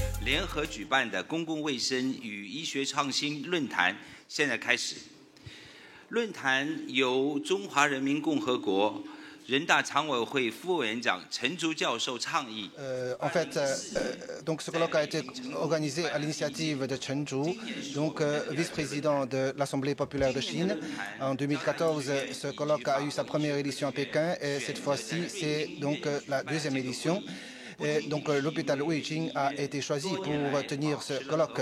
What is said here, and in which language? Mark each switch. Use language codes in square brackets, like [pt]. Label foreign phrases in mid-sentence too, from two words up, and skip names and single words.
[zh] 联合举办的公共卫生与医学创新论坛现在开始。论坛由中华人民共和国人大常委会副委员长陈竹教授倡议。 [fr] En fait, donc ce colloque a été organisé à l'initiative de Chen Zhu, donc vice-président de l'Assemblée populaire de Chine. En 2014, ce colloque a eu sa première édition à Pékin et cette fois-ci, c'est donc la deuxième édition. Et donc l'hôpital Ruijin a été choisi pour tenir ce colloque.